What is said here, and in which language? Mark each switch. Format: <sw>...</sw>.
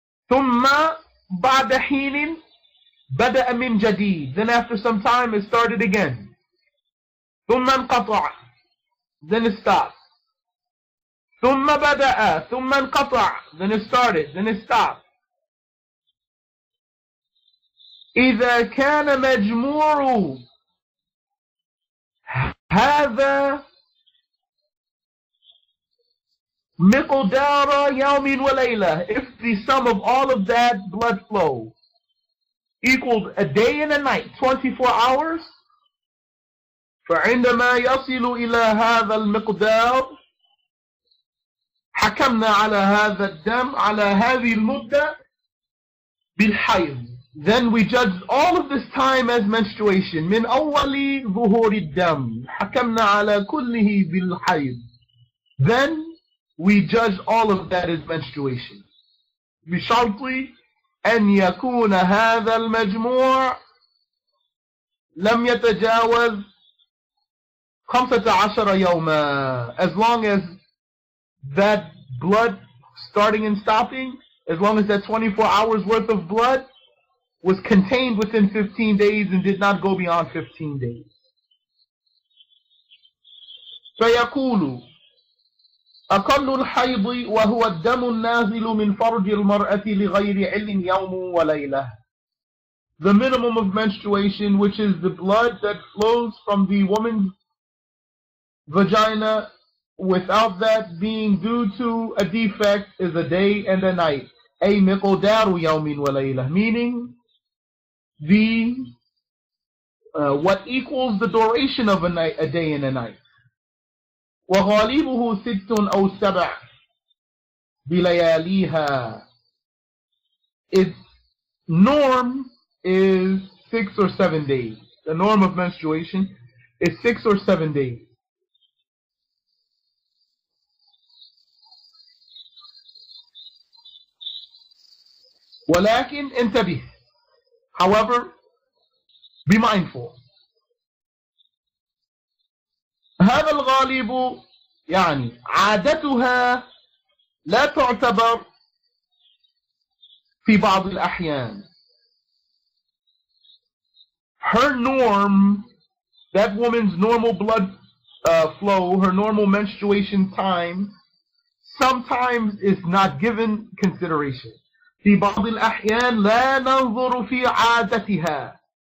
<ar>ثم بعد حين بدأ من جديد,</ar> <en>then after some time it started again.</en> <ar>ثم انقطع,</ar> <en>then it stopped.</en> <ar>ثم بدأ ثم انقطع,</ar> <en>then it started, then it stopped.</en> <ar>إذا كان مجموع هذا مقدار يوم وليلة,</ar> <en>if the sum of all of that blood flow equaled a day and a night, 24 hours,</en> <ar>فعندما يصل إلى هذا المقدار حكمنا على هذا الدم على هذه المدة بالحيض.</ar> <en>Then we judged all of this time as menstruation.</en> <ar>من أول ظهور الدم حكمنا على كله بالحيض.</ar> <en>Then we judged all of that as menstruation.</en> <ar>بشرط أن يكون هذا المجموع لم يتجاوز 15 يوما,</ar> <en>as long as that blood starting and stopping, as long as that 24 hours worth of blood was contained within 15 days and did not go beyond 15 days.</en> <ar>فيقول أقل الحيض وهو الدم النازل من فرج المرأة لغير علم يوم وليلة.</ar> <en>The minimum of menstruation, which is the blood that flows from the woman's vagina without that being due to a defect, is a day and a night.</en> <ar>أي مقدار يوم وليلة,</ar> <en>meaning what equals the duration of a day and a night.</en> <ar>وغالبه 6 أو 7 بلياليها.</ar> <en>Its norm is 6 or 7 days. The norm of menstruation is 6 or 7 days.</en> <ar>ولكن انتبه,</ar> <en>however, be mindful.</en> <ar>هذا الغالب يعني عادتها لا تعتبر في بعض الأحيان.</ar> <en>Her norm, that woman's normal blood flow, her normal menstruation time, sometimes is not given consideration.</en> <ar>في بعض الأحيان لا ننظر في عادتها.</ar>